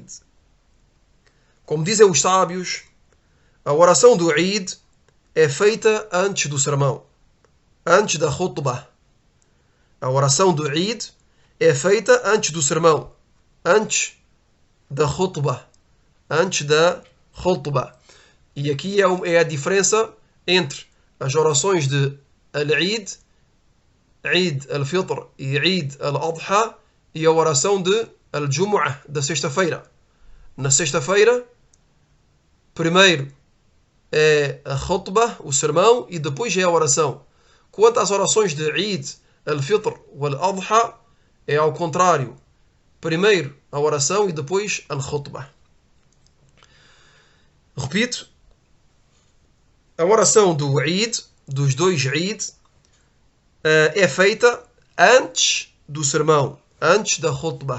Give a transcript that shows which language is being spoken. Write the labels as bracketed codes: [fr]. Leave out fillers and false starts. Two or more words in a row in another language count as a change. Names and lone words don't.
[pt] Como dizem os sábios, a oração do Eid é feita antes do sermão, antes da khutbah. A oração do Eid é feita antes do sermão, antes da khutbah, antes da khutbah. E aqui é a diferença entre as orações de Al-Eid, Eid al-Fitr e Eid al-Adha, e a oração de Al-Jumu'ah, da sexta-feira. Na sexta-feira, primeiro é a khutbah, o sermão, e depois é a oração. Quanto às orações de Eid al-Fitr e al-Adha, é ao contrário. Primeiro a oração e depois al-khutbah. Repito, a oração do Eid, dos 2 Eid, é feita antes do sermão, antes da khutbah.